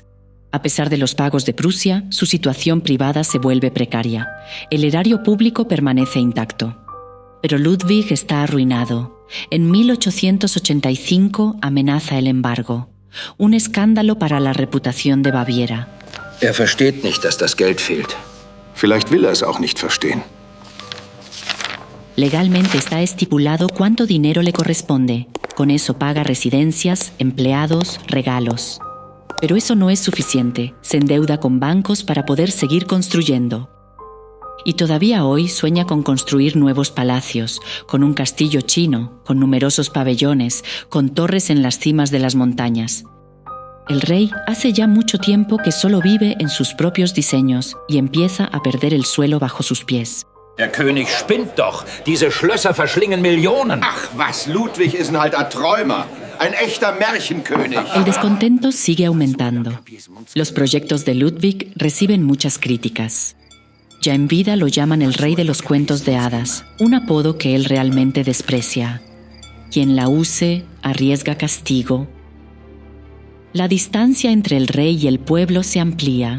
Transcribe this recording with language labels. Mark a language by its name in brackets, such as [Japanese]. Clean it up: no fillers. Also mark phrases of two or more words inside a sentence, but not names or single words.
[Spanish] A pesar de los pagos de Prusia, su situación privada se vuelve precaria. El erario público permanece intacto. Pero Ludwig está arruinado. En 1885 amenaza el embargo. Un escándalo para la reputación de Baviera. [German] Er versteht nicht, dass das Geld fehlt. Vielleicht will er es auch nicht verstehen. [Spanish] Legalmente está estipulado cuánto dinero le corresponde. Con eso paga residencias, empleados, regalos. Pero eso no es suficiente. Se endeuda con bancos para poder seguir construyendo. Y todavía hoy sueña con construir nuevos palacios, con un castillo chino, con numerosos pabellones, con torres en las cimas de las montañas. El rey hace ya mucho tiempo que solo vive en sus propios diseños y empieza a perder el suelo bajo sus pies. [German] Der König spinnt doch. Diese Schlösser verschlingen Millionen. Ach was, Ludwig ist ein alter Träumer. Ein echter Märchenkönig. [Spanish] El descontento sigue aumentando. Los proyectos de Ludwig reciben muchas críticas. Ya en vida lo llaman el rey de los cuentos de hadas, un apodo que él realmente desprecia. Quien la use arriesga castigo. La distancia entre el rey y el pueblo se amplía.